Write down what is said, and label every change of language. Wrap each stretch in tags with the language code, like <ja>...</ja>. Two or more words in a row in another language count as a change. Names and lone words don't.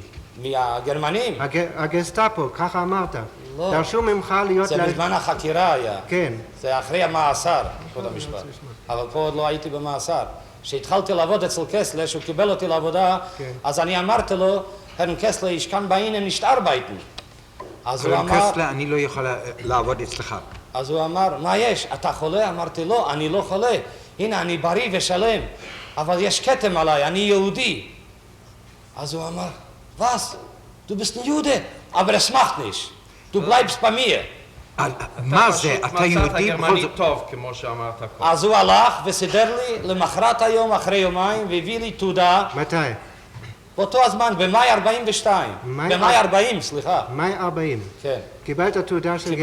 <he>מהגרמנים? הגסטאפו, ככה אמרת. לא. דרשו ממך להיות... זה בזמן החקירה היה. כן. זה אחרי המאסר, כבוד המשפט. אבל פה עוד לא הייתי במאסר. כשהתחלתי לעבוד אצל קסלר, שהוא קיבל אותי לעבודה, אז אני אמרתי לו, הרן קסלר,</he> <de>ich kann bei Ihnen nicht arbeiten.</de> <he>אז הוא אמר... קסלר, אני לא יכול לעבוד אצלך. אז הוא אמר, מה יש? אתה חולה? אמרתי, לא, אני לא חולה. הנה, אני בריא ושלם. אבל יש כתם עליי, אני יהודי. אז הוא אמר,</he> <de>was? Du bist ein Jude, aber es macht nicht. Du bleibst bei mir.</de> <he>מה זה? אתה יהודי בכל זאת? טוב, כמו שאמרת קודם. אז הוא הלך וסידר לי למחרת היום, אחרי יומיים, והביא לי תעודה. מתי? באותו הזמן, במאי 42. במאי 40, סליחה. מאי 40. כן. קיבלת תעודה של גרמני.</he>